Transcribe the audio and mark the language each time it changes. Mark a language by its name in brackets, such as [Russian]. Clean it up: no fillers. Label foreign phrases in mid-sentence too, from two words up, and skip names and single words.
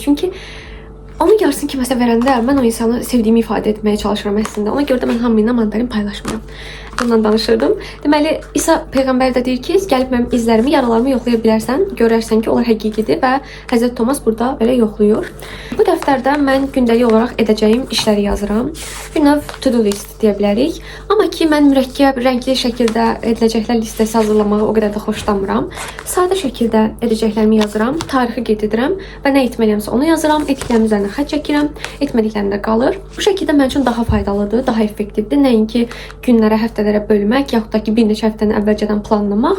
[Azerbaijani] Çünki onun yarısını kiməsə verəndə mən o insanı sevdiyimi ifadə etməyə çalışıram əslində. Ona görə də mən hamı ilə mandarin paylaşmıram. Bundan danışırdım. Deməli, İsa Peyğəmbər də deyir ki, gəlib mənim izlərimi, yaralarımı yoxlaya bilərsən, görərsən ki, onlar həqiqidir və Həzrət Tomas burada belə yoxluyur. Bu dəftərdə mən gündəlik olaraq edəcəyim işləri yazıram. Bir növ [English] to-do list [Azerbaijani] deyə bilərik. Amma ki, mən mürəkkəb, rəngli şəkildə ediləcəklər listəsi hazırlamağı o qədər də xoşlamıram. Sadə şəkildə edəcəklərimi yazıram, tarixi qeyd edirəm və nə etməliyəmsə onu yazıram, etdiklərim üzərinə etdiklərimdən xətt çəkirəm, etmədiklərimdə qalır. Bu şəkildə mənim üçün daha faydalıdır, daha effektivdir. Nəinki günlərə, həftələrə bölmək, yaxud da ki, bir neçə həftəni əvvəlcədən planlamaq.